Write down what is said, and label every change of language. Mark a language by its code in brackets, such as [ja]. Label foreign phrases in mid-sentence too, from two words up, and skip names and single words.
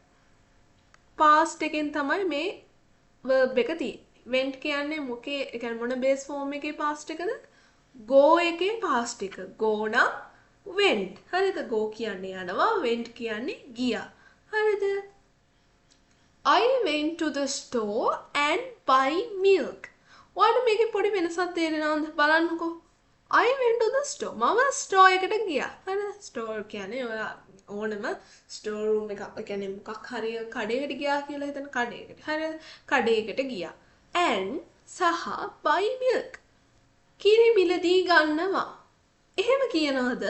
[si] past එකෙන් තමයි මේ verb එක තියෙන්නේ. went කියන්නේ මොකේ ඒ කියන්නේ මොන [en] base form [si] එකේ past එකද? go එකේ past එක. go නම් went. හරිද? go කියන්නේ යනවා went කියන්නේ ගියා. හරිද? [en] I went to the store and buy milk. [si] ඔයාලට මේකේ පොඩි වෙනසක් තේරෙනවද? බලන්නකෝ. [en] I went to the store. [si] මම store එකට ගියා. හරිද? store කියන්නේ ඔයා ඕනම [en] store room [si] එකක්. ඒ කියන්නේ මොකක් හරි කඩේකට ගියා කියලා හිතන කඩේකට. හරිද? කඩේකට ගියා. and සහ [en] buy milk. [si] කිරි මිලදී ගන්නවා. එහෙම කියනවද?